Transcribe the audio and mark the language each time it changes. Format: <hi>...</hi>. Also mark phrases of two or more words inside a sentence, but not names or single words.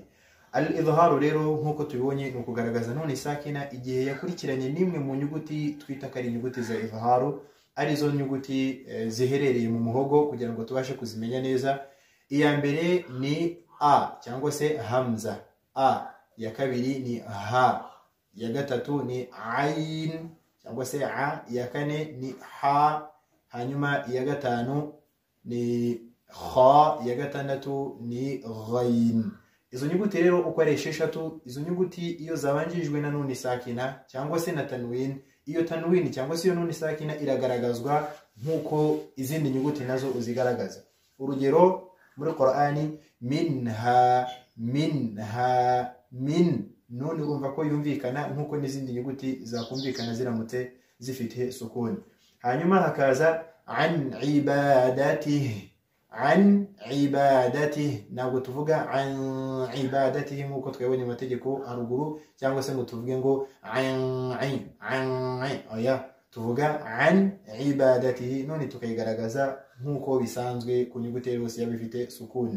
<rw>Al-izhar rero nkuko tubibonye ni ukugaragaza nuni sakina igihe yakurikiranye nimwe mu nyuguti twita ko ari inyuguti za izharu, arizo nyuguti ziherereye mu muhogo, kugira ngo tubashe kuzimenya neza. Iya mbere ni a cyangwa se hamza, a. Ya kabiri ni ha, ya gatatu ni ain cyangwa se a, ya kane ni ha, hanyuma iya gatanu ni kha, ya gatandatu ni ghain. Izo nyuguti rero uko ari 6, izo nyuguti iyo zabanjirijwe na nuni sakina cyangwa se na tanwin, iyo tanwin cyangwa se iyo nuni sakina iragaragazwa nkuko izindi nyuguti nazo uzigaragaza. Urugero muri Qur'ani, minha, min, nuni urumva ko yumvikana nkuko n'izindi nyuguti zakumvikana ziramutse zifite sukuni. Hanyuma hakaza</rw> <ar>عن عبادته,</ar> <rw>ntabwo tuvuga</rw> <ar>عن عبادته</ar> <rw>nkuko twabonye mu mategeko haruguru, cyangwa se ngo tuvuge ngo oya, tuvuga</rw> <ar>عن عبادته,</ar> <rw>none tukayigaragaza nkuko bisanzwe ku nyuguti yose yaba ifite sukuni.</rw>